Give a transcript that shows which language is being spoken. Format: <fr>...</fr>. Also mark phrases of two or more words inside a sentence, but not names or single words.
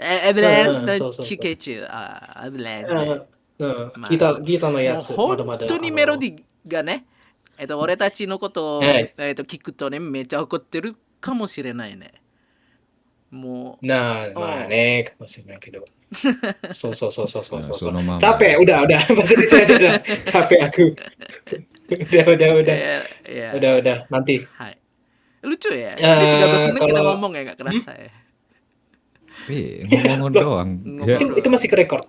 <ja>エブレンズの聞け中。エブレンズね。ギターのやつ。本当にメロディーがね、俺たちのことを、聞くとね、めっちゃ怒ってるかもしれないね。もう。まあね、かもしれないけど。そう。</ja> <id>Capek, udah. Masih udah. Capek aku. Udah. Nanti. Hai. Lucu ya. Ini 13 menit kita ngomong ya, gak kerasa ya. Ngomong doang. Itu masih ke record.</id>